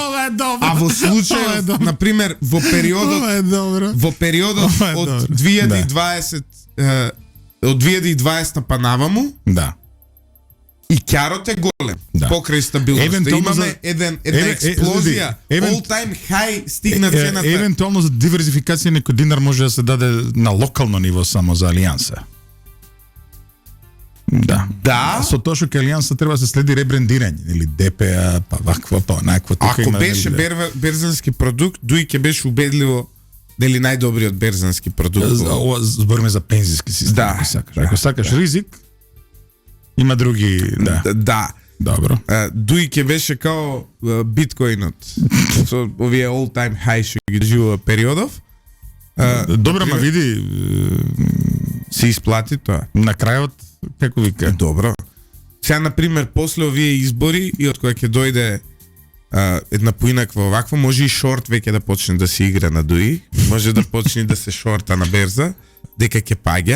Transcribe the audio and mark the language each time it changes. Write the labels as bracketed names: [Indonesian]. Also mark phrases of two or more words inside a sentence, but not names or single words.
[Macedonian] Ова е добро. А во случајот, на пример, во периодот од 2020 од 2020 па наваму, да. И ќарот е голем. Да. Покрај стабилноста. Имаме една експлозија. [English] All time high [Macedonian] стигна цената. Евентуално за диверзификација некој динар може да се даде на локално ниво само за Алијанса. Да. Со тоа што кај Алијанса треба да се следи ребрендирање или ДПА, па вакво, па онакво. Ако беше берзански продукт, Дуи ќе беше убедливо дали најдобриот берзански продукт. Збориме за пензиски систем. Да. Ако сакаш ризик, има други, да. Добро. Дуи ќе беше као биткоинот. Со овие [English] all time high [Macedonian] што ги живува периодов. Добро, ма види, се исплати тоа. На крајот, како вика? Добро. Сега, например, после овие избори и од која ќе дојде една поинаква оваква, може и шорт веќе да почне да се игра на Дуи, може да почне да се шорта на берза, дека ќе паѓа.